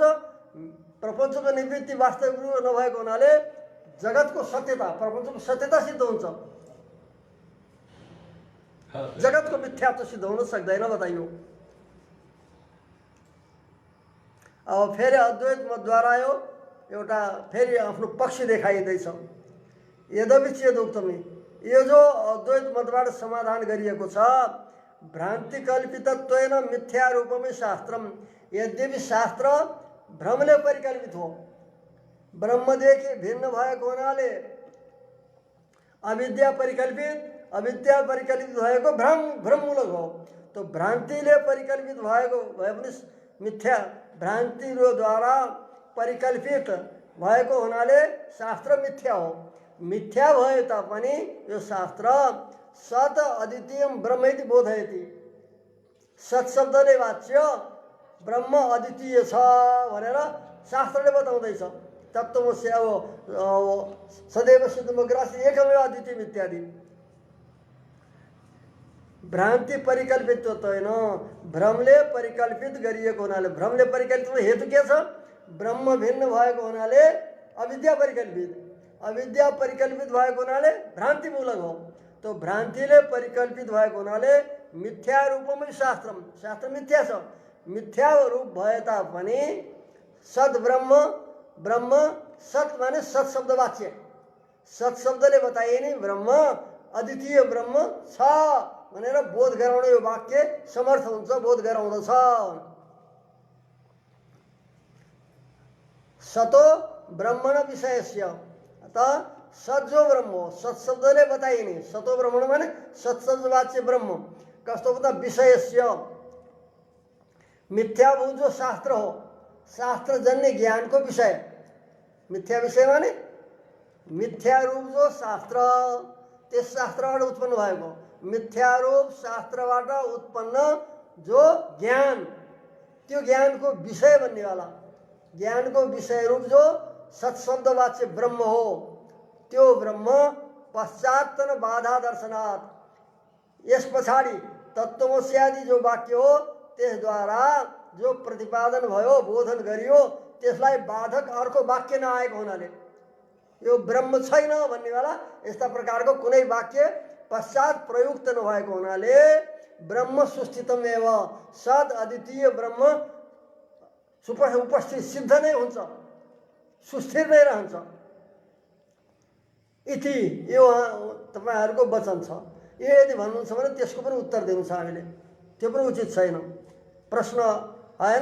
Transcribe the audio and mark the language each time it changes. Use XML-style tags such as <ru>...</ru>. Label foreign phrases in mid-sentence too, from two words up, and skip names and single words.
<ne>प्रपञ्चको निवृत्ति वास्तविक रूप नभएको हुनाले जगतको सत्यता, प्रपञ्चको सत्यता सिद्ध हुन्छ, जगतको मिथ्यात्व सिद्ध हुन सक्दैन। बताइयो अब फेरि अद्वैत मतद्वारा एउटा फेरि आफ्नो पक्ष देखाइँदैछ।</ne> <sa>यद्यपि चेदुक्तमी,</sa> <ne>यो जो अद्वैत मतबाट समाधान गरिएको छ,</ne> <sa>भ्रान्ति कल्पितत्वेन मिथ्या रूपमै शास्त्रम,</sa> <ne>यद्यपि शास्त्र भ्रमले परिकल्पित हो, ब्रह्मदेखि भिन्न भएको हुनाले अविद्या परिकल्पित भएको भ्रममूलक हो। तो भ्रान्तिले परिकल्पित भएको भए पनि मिथ्या, भ्रान्तिद्वारा परिकल्पित भएको हुनाले शास्त्र मिथ्या हो। मिथ्या भए तापनि यो शास्त्र</ne> <sa>सत अद्वितीयम ब्रह्मैति बोधयति,</sa> <ne>सत शब्दले वाच्य ब्रह्म अद्वितीय छ भनेर शास्त्रले बताउँदैछ।</ne> <sa>तत्त्वमसि सदैव सिद्धमग्रासी एकमेव अद्वितीय इत्यादि।</sa> <ne>भ्रान्ति परिकल्पित होइन, भ्रमले परिकल्पित गरिएको हुनाले, भ्रमले परिकल्पित हेतु के छ? ब्रह्म भिन्न भएको हुनाले अविद्या परिकल्पित, अविद्या परिकल्पित भएको हुनाले भ्रान्तिमूलक हो। तो भ्रान्तिले परिकल्पित भएको हुनाले मिथ्या रूपमै शास्त्र, शास्त्र मिथ्या छ। मिथ्या रूप भए तापनि सद ब्रह्म, ब्रह्म सत माने सत शब्द वाच्य, सत शब्दले बताइए ब्रह्म अद्वितीय ब्रह्म छ भनेर बोध गराउने यो वाक्य समर्थ हुन्छ, बोध गराउँदछ।</ne> <sa>सतो ब्रह्मण विषयस्य,</sa> <ne>अतः सत जो ब्रह्म हो, सत शब्दले बताइने,</ne> <sa>सतो ब्रह्मण</sa> <ne>माने सत शब्द वाच्य ब्रह्म कस्तो भन्दा विषयस्य मिथ्याभूत जो शास्त्र हो, शास्त्रजन्य ज्ञानको विषय, मिथ्या विषय माने मिथ्या रूप जो शास्त्र, त्यस शास्त्रबाट उत्पन्न भएको, मिथ्या रूप शास्त्रबाट उत्पन्न जो ज्ञान, त्यो ज्ञानको विषय बन्नेवाला, ज्ञानको विषय रूप जो सत्शब्दवाच्य ब्रह्म हो, त्यो ब्रह्म पश्चात्तन</ne> <sa>बाधा दर्शनात्,</sa> <ne>यस पछाडि तत्त्वमसि आदि जो वाक्य हो त्यसद्वारा जो प्रतिपादन भयो, बोधन गरियो, त्यसलाई बाधक अर्को वाक्य नआएको हुनाले, यो ब्रह्म छैन भन्नेवाला यस्ता प्रकारको कुनै वाक्य पश्चात प्रयुक्त नभएको हुनाले</ne> <sa>ब्रह्म सुस्थितमेव,</sa> <ne>सद अद्वितीय ब्रह्म उपस्थित सिद्ध नै हुन्छ, सुस्थिर नै रहन्छ। इति यो तपाईहरुको वचन छ। यो यदि भन्नुहुन्छ भने त्यसको पनि उत्तर दिनु छ हामीले, त्यो पनि उचित छैन, प्रश्न आएन।</ne>